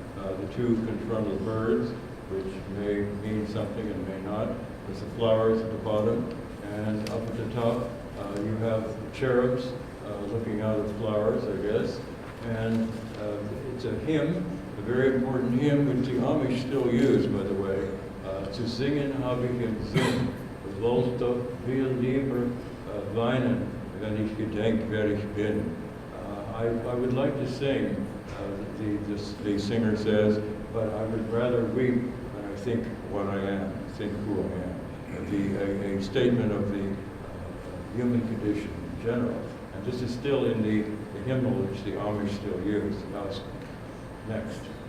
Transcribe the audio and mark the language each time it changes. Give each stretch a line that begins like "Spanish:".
English: The two confrontal birds, which may mean something and may not, with the flowers at the bottom. And up at the top, you have cherubs looking out of flowers, I guess. And it's a hymn, a very important hymn, which the Amish still use, by the way.
German: Zu singen habe ich im Sinn, wollt doch viel lieber weinen, wenn ich gedenk, wer ich bin.
English: I would like to sing, the singer says, but I would rather weep when I think what I am, think who I am. A statement of the human condition in general. And this is still in the hymnal which the Amish still use, the gospel. Next.